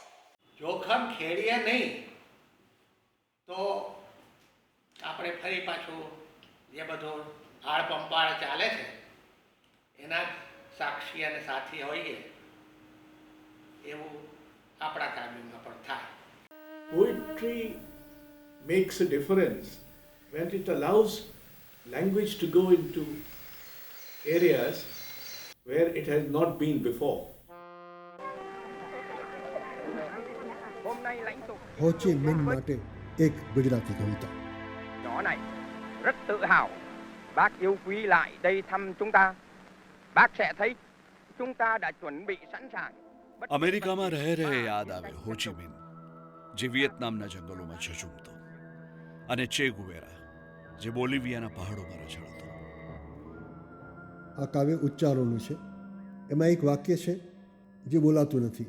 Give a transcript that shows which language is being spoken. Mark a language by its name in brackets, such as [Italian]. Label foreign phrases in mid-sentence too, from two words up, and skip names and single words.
[Gujarati] જોખમ ખેડીએ નહીં તો આપણે ફરી પાછું જે બધો આળપંપાળ ચાલે છે એના જ સાક્ષી અને સાથી હોઈએ એવું આપણા કાવ્યમાં પણ થાય. [English] Poetry makes a difference when it allows language to go into areas where it has not been before. [Gujarati] હો ચી મિન માટે એક ગુજરાતી કવિતા. [Vietnamese] Nhỏ này rất tự hào, bác yêu quý lại đây thăm chúng ta. Bác sẽ thấy chúng ta đã chuẩn bị sẵn sàng. [Gujarati] અમેરિકામાં રહે રહે યાદ આવે હોચીમિન, જે વિયેતનામના જંગલોમાં ઝઝૂમતો, અને ચે ગુવેરા, જે બોલિવિયાના પહાડોમાં રઝળતો. આ કાવ્ય ઉચ્ચારોનું છે. એમાં એક વાક્ય છે જે બોલાતું નથી.